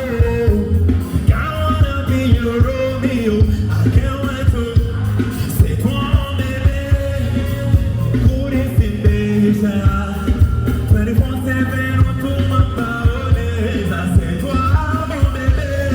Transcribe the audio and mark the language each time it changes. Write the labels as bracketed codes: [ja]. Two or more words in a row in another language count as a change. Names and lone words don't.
[en] I wanna be your Romeo, I can't wait to [fr] c'est toi bébé [rw] uri sindesha 24/7 utuma paoleza [fr] c'est toi mon bébé.